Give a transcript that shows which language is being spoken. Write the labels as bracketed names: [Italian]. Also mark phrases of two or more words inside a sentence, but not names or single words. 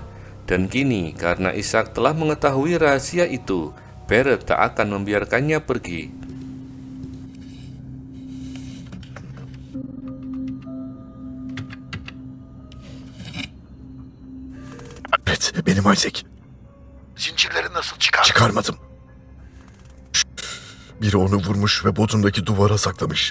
[Indonesian] Dan kini karena Ishak telah mengetahui rahasia itu, Barrett tak akan membiarkannya pergi. [Turkish] Evet, benim Isaac. Zincirleri nasıl çıkar? Çıkarmadım. Biri onu vurmuş ve bodrumdaki duvara saklamış.